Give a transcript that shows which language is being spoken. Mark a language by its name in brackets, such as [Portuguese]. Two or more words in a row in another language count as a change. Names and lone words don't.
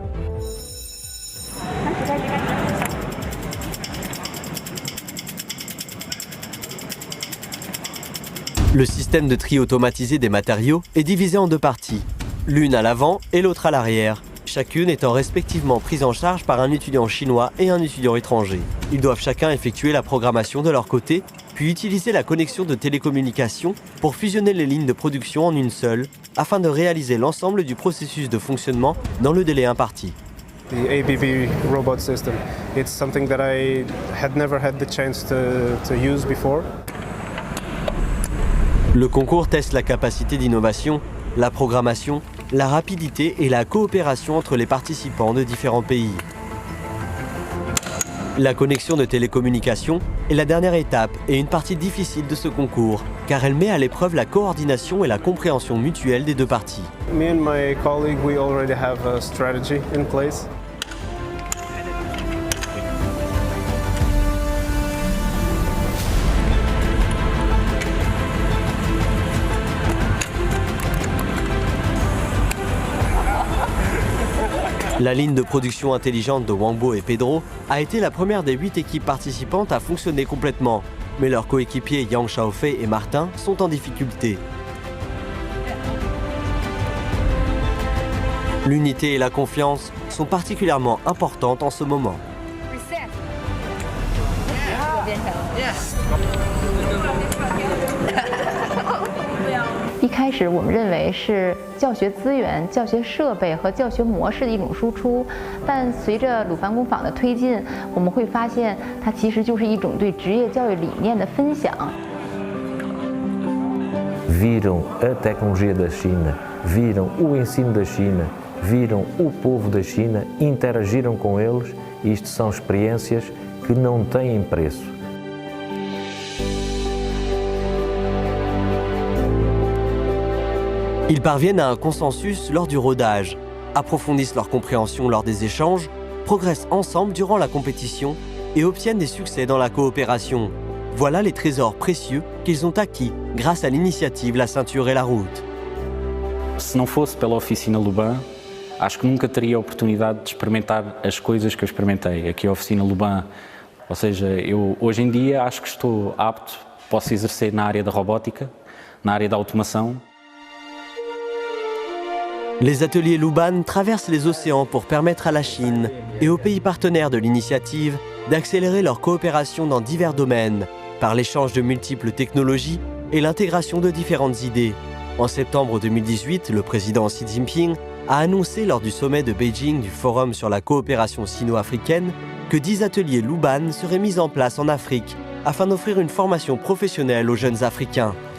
[French] Le système de tri automatisé des matériaux est divisé en 2 parties, l'une à l'avant et l'autre à l'arrière, chacune étant respectivement prise en charge par un étudiant chinois et un étudiant étranger. Ils doivent chacun effectuer la programmation de leur côté puis utiliser la connexion de télécommunications pour fusionner les lignes de production en une seule, afin de réaliser l'ensemble du processus de fonctionnement dans le délai imparti. [English] The ABB robot system, it's something that I had never had the chance to use before. [French] Le concours teste la capacité d'innovation, la programmation, la rapidité et la coopération entre les participants de différents pays. La connexion de télécommunications est la dernière étape et une partie difficile de ce concours, car elle met à l'épreuve la coordination et la compréhension mutuelle des deux parties. [English] Me and my colleague, we already have a strategy in place. [French] La ligne de production intelligente de Wangbo et Pedro a été la première des 8 équipes participantes à fonctionner complètement, mais leurs coéquipiers Yang Xiaofei et Martin sont en difficulté. L'unité et la confiance sont particulièrement importantes en ce moment. [Chinese] 一开始我们认为是教学资源、教学设备和教学模式的一种输出，但随着鲁班工坊的推进，我们会发现它其实就是一种对职业教育理念的分享。 [Portuguese] Viram a tecnologia da China, viram o ensino da China, viram o povo da China, interagiram com eles. Isto são experiências que não têm preço. [French] Ils parviennent à un consensus lors du rodage, approfondissent leur compréhension lors des échanges, progressent ensemble durant la compétition et obtiennent des succès dans la coopération. Voilà les trésors précieux qu'ils ont acquis grâce à l'initiative La Ceinture et la Route. [Portuguese] Se não fosse pela oficina Luban, acho que nunca teria a oportunidade de experimentar as coisas que eu experimentei aqui à oficina Luban. Ou seja, eu hoje em dia acho que estou apto, posso exercer na área da robótica, na área da automação. [French] Les ateliers Luban traversent les océans pour permettre à la Chine et aux pays partenaires de l'initiative d'accélérer leur coopération dans divers domaines, par l'échange de multiples technologies et l'intégration de différentes idées. En septembre 2018, le président Xi Jinping a annoncé lors du sommet de Beijing du Forum sur la coopération sino-africaine que 10 ateliers Luban seraient mis en place en Afrique afin d'offrir une formation professionnelle aux jeunes Africains.